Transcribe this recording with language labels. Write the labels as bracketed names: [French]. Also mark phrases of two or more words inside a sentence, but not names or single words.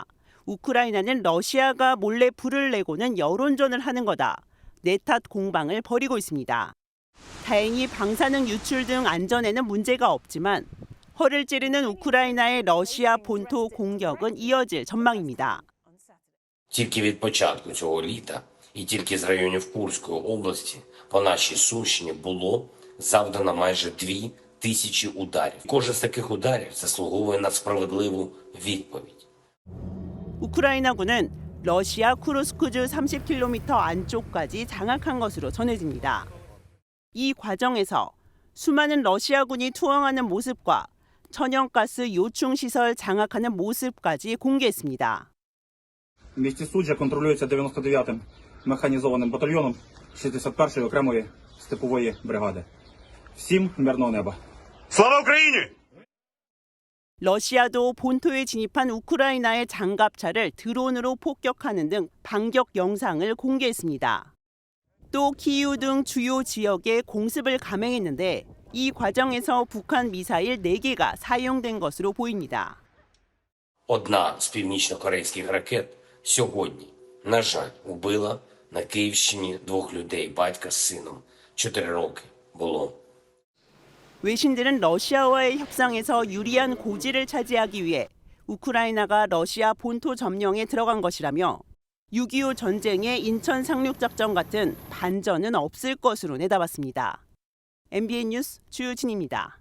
[Korean] 우크라이나는 러시아가 몰래 불을 내고는 여론전을 하는 거다. 내 탓 공방을 벌이고 있습니다. 다행히 방사능 유출 등 안전에는 문제가 없지만 허를 찌르는 우크라이나의 러시아 본토 공격은 이어질 전망입니다. [Ukrainian] Тільки від початку цього літа і тільки з районів Курської області по нашій Сумщині було завдано майже 2000 ударів. Кожен з таких ударів заслуговує на справедливу відповідь. [Korean] 우크라이나군은 러시아 쿠르스크주 30km 안쪽까지 장악한 것으로 전해집니다. 이 과정에서 수많은 러시아군이 투항하는 모습과 천연가스 요충 시설 장악하는 모습까지 공개했습니다. [Ukrainian] Місті Суджа контролюється 99-м механізованим батальйоном 61-ї окремої степової бригади. Всім мирного неба. Слава Україні! [Korean] 러시아도 본토에 진입한 우크라이나의 장갑차를 드론으로 폭격하는 등 반격 영상을 공개했습니다. 또 키이우 등 주요 지역에 공습을 감행했는데 이 과정에서 북한 미사일 4개가 사용된 것으로 보입니다. [Ukrainian] Одна з північно-корейських ракет сьогодні, на жаль, вбила на Київщині 2 людей, батька з сином. 4 роки було. [Korean] 외신들은 러시아와의 협상에서 유리한 고지를 차지하기 위해 우크라이나가 러시아 본토 점령에 들어간 것이라며 6.25 전쟁의 인천 상륙작전 같은 반전은 없을 것으로 내다봤습니다. MBN 뉴스 주진입니다.